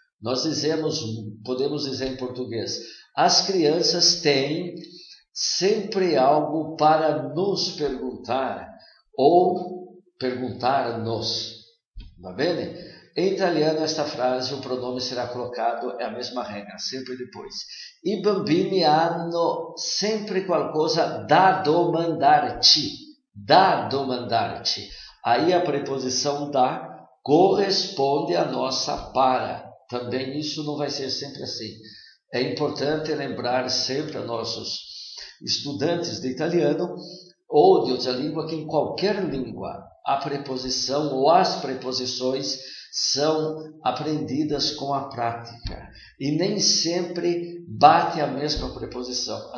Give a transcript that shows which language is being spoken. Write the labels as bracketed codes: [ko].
[pt] Nós podemos dizer em português, as crianças têm sempre algo para nos perguntar ou perguntar-nos. [it] Va bene? [pt] Em italiano, esta frase, o pronome será colocado, é a mesma regra, sempre depois. [it] I bambini hanno sempre qualcosa da domandarci. Da domandarci. [pt] Aí a preposição da corresponde à nossa para. Também isso não vai ser sempre assim. É importante lembrar sempre a nossos estudantes de italiano ou de outra língua que em qualquer língua a preposição ou as preposições são aprendidas com a prática e nem sempre bate a mesma preposição.